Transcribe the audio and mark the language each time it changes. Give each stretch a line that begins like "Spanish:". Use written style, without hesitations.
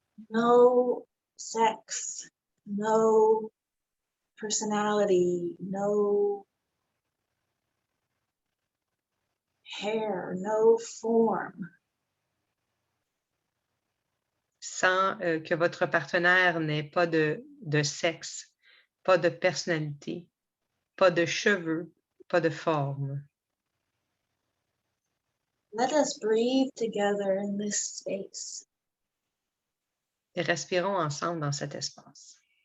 English: No sex, no personality, no hair, no form.
French: Sans que votre partenaire n'ait pas de sexe, pas de personnalité, pas de cheveux, pas de forme.
English: Let us breathe together in this space.
French: Et respirons ensemble dans cet espace.